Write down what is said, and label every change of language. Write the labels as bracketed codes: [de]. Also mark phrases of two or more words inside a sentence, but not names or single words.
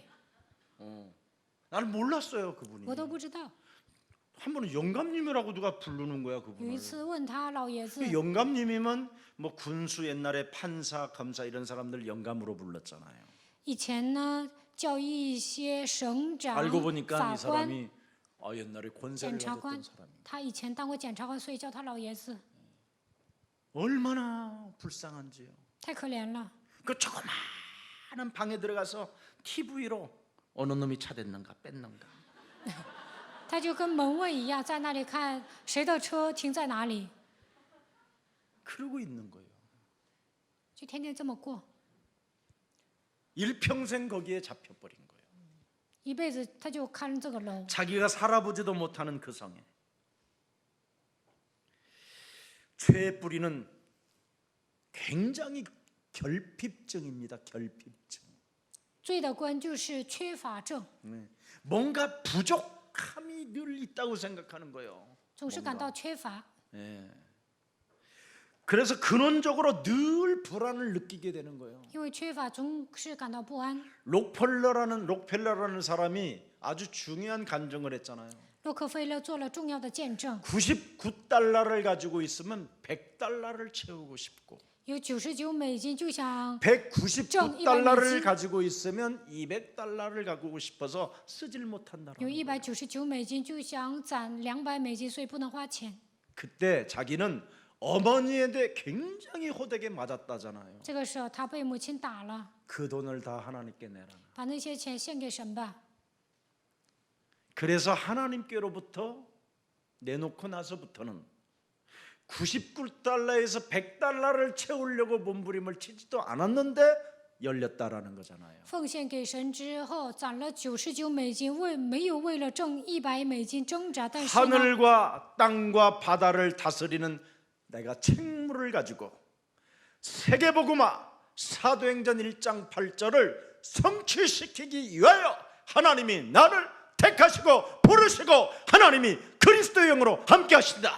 [ko] 나는 몰랐어요 그분이. [zh] 我都不知道。 [ko] 한 번은 영감님이라고 누가 부르는 거야 [zh] 有一 [ko] 그분을. [zh] 次问他老爷子， [ko] 그 영감님이면 뭐 군수 옛날에 판사 검사 이런 사람들 영감으로 불렀잖아요. [zh] 以前呢教育一些省长、 [ko] 알고 보니까 [zh] 法 [ko] 이 [zh] 官、 [ko] 사람이 옛날에 권세를 [zh] 检察官 [ko] 가졌던 ， 사람이. [zh] 他以前当过检察官，所以叫他老爷子， [ko] 얼마나 불쌍한지요. [zh] 太可怜了。 [ko] 그 조그마한 방에 들어가서 TV로 어느 놈이 차댔는가 뺐는가. [zh] 他就跟门卫一样，在那里看谁的车停在哪里， [ko] 그러고 있는 거예요. [zh] 就天天这么过， [ko] 일평생 거기에 잡혀버린 거예요. 一辈子他就看这个楼。 자기가 살아보지도 못하는 그 성에. 죄의 뿌리는 굉장히 결핍증입니다. 결핍증. [zh] 罪的根就是缺乏症， [ko] 뭔가 부족함이 늘 있다고 생각하는 거예요. [zh] 总是感到缺乏， [ko] 그래서 근원적으로 늘 불안을 느끼게 되는 거예요. [zh] 因为缺乏总是感到不安。 [ko] 록펠러라는 사람이 아주 중요한 간증을 했잖아요. [zh] 洛克菲勒做了重要的见证， [ko] $99 가지고 있으면 $100를 채우고 싶고 [zh] 有99美金就想 [ko] $199를 가지고 있으면 $200를 가지고 싶어서 쓰질 [zh] 有 [ko] 못한다는 거예요. [zh] 199 美金就想攒200美金，所以不能花钱。 [ko] 그때 자기는 어머니에 대해 굉장히 호되게 맞았다잖아요. [zh] 这个时候他被母亲打了， [ko] 그 돈을 다 하나님께 내라. [zh] 把那些钱献给神吧。 [ko] 그래서 하나님께로부터 내놓고 나서부터는 $99에서 $100를 채우려고 몸부림을 치지도 않았는데 열렸다라는 거잖아요. [zh] 奉献给神之后，攒了99美金，没有为了挣100美金挣扎，但是呢， [ko] 하늘과 땅과 바다를 다스리는 내가 책무를 가지고 세계복음화 사도행전 1장 8절을 성취시키기 위하여 하나님이 나를 택하시고 부르시고 하나님이 그리스도의 영으로 함께 하신다.